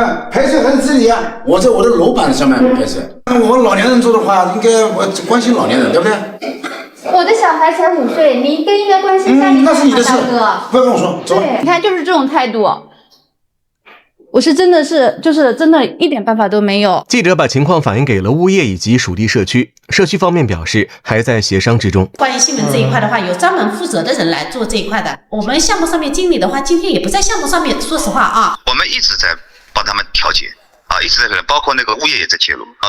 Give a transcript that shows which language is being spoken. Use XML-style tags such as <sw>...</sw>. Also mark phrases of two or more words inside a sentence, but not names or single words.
<zh>排水还是这里啊，我在我的楼板上面排水。我老年人做的话，应该我关心老年人，对不对？我的小孩才5岁，你更应该关心家里那是你的事，不要跟我说。走。对，你看就是这种態度。我是真的一點辦法都沒有。記者把情況反映給了物業以及屬地社區，社區方面表示還在協商之中。關於新聞這一塊的話，有專門負責的人來做這一塊的。我們項目上面經理的話，今天也不在項目上面，說實話啊。我們一直在幫他們調解啊，一直在包括那個物業也在介入啊。</zh>